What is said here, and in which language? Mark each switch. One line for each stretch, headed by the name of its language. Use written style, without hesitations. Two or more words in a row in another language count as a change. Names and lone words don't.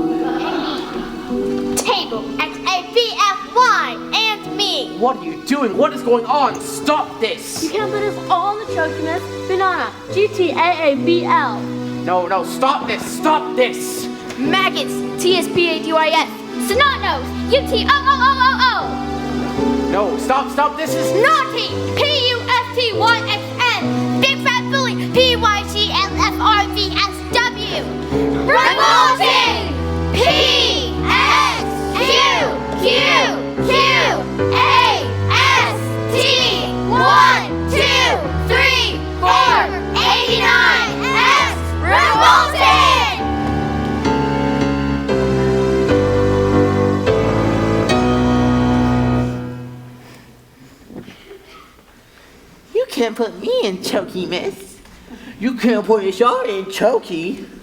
English: And me. Table. X-A-B-F-Y. And me. What are you doing? What is going on? Stop this! You can't put us all in the Choki, miss. Banana. G-T-A-A-B-L. No, stop this! Stop this! Maggots. T-S-P-A-D-Y-S. Snot-nose. U-T-O-O-O-O-O. No, stop, this is... Naughty. P-U-S-T-Y-X-N. Big fat bully. P-Y-G-L-F-R-V-S-W. Revolting. P-S-Q-Q-Q-A-S-T. 1, 2, 3, 4, 89. S. Revolting. You can't put me in Choki, miss. You can't put Yashar in Choki.